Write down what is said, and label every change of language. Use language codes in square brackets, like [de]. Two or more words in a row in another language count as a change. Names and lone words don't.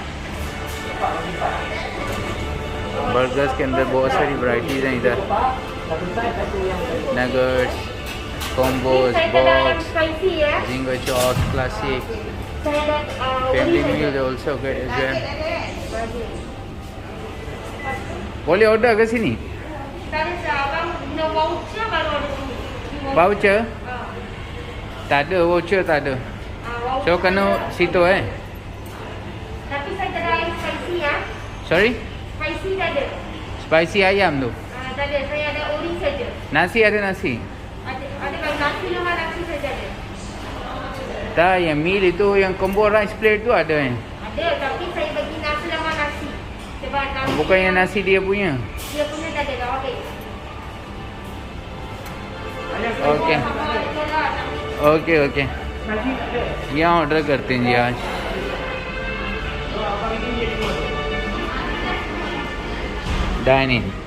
[hi] बर्गर्स के अंदर बहुत सारी वैरायटीज़ हैं इधर, नगेट्स, कॉम्बोज, बॉक्स, जिंगर चॉप्स, क्लासिक, [en] family meal also as well. [ms] boleh order ke sini? Voucher? Tak ada voucher, tak ada. So kena situ Tapi saya tak ada ayam spicy ya. [en] Sorry? [ms] Spicy tak ada. Spicy ayam tu? Tak ada, saya ada ori saja. Nasi ada nasi? Ada kalau nasi lemak nasi saja ada. Tak, yang meal itu, yang [en] combo rice plate [ms] tu ada Ada, tapi saya bagi nasi lemak nasi. Sebab nasi Bukan yang nasi dia punya? Dia punya tak ada, dah okey. [en] OK OK OK, [hi] यहाँ ऑर्डर करते हैं जी आज। [en] dine in.